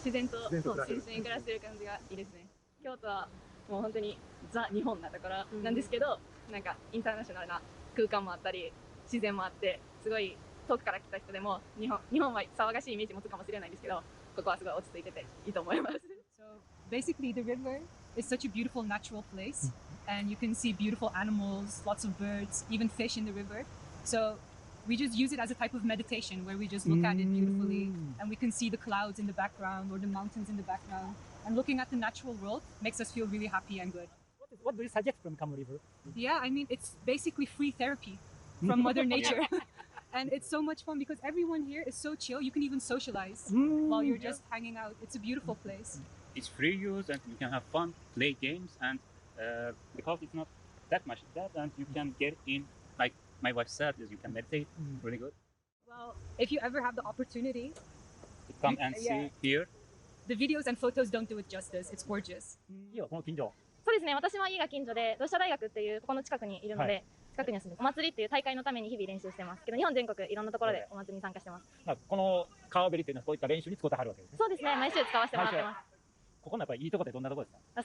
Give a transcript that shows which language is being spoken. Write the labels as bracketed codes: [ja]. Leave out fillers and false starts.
[ja] 自然と一緒に暮らしてる感じがいいですね。京都はもう本当にザ・日本なところなんですけど、なんかインターナショナルな空間もあったり、自然もあって、すごい遠くから来た人でも日本は騒がしいイメージ持つかもしれないんですけど、ここはすごい落ち着いてていいと思います。 [en] So basically, the river is such a beautiful natural place, and you can see beautiful animals, lots of birds, even fish in the river. So we just use it as a type of meditation where we just look at it beautifully, and we can see the clouds in the background or the mountains in the background. And looking at the natural world makes us feel really happy and good. What do you suggest from Kamo River? Yeah, I mean, it's basically free therapy from Mother Nature. And it's so much fun because everyone here is so chill. You can even socialize while you're just hanging out. It's a beautiful place. It's free use and you can have fun, play games, and because it's not that much that, and you can get in, like my wife said, is you can meditate, really good. Well, if you ever have the opportunity to come and see here, the videos and photos don't do it justice. It's gorgeous. [ja] そうですね、私は家が近所で、同志社大学っていうここの近くにいるので、近くには住んで、お祭りっていう大会のために日々練習してますけど、日本全国いろんなところでお祭りに参加してます。この川べりっていうのはこういった練習に使ってはるわけですね。そうですね、毎週使わせてもらってます。ここのやっぱりいいところってどんなところですか？